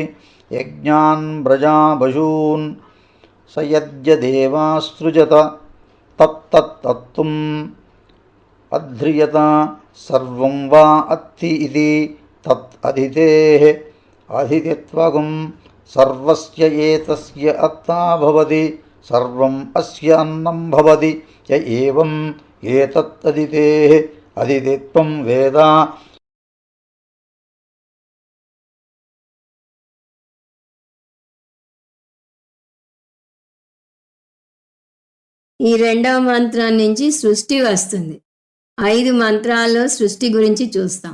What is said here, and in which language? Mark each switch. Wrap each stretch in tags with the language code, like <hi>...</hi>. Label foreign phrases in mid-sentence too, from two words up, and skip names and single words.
<sa>यज्ञान् व्रजाबशून् स यद्यदेवासृजत तत्तत्तत्तुम् अध्रियत सर्वं वा अत्ति इति तत् अदितेः अदितित्वगुं सर्वस्य एतस्य अत्ता भवति सर्वम् अस्य अन्नं भवति य एवम् एतत् अदितेः अदितित्वं वेद</sa> <te>ఈ రెండవ మంత్రం నుంచి సృష్టి వస్తుంది. 5 మంత్రాల్లో సృష్టి గురించి చూస్తాం.</te>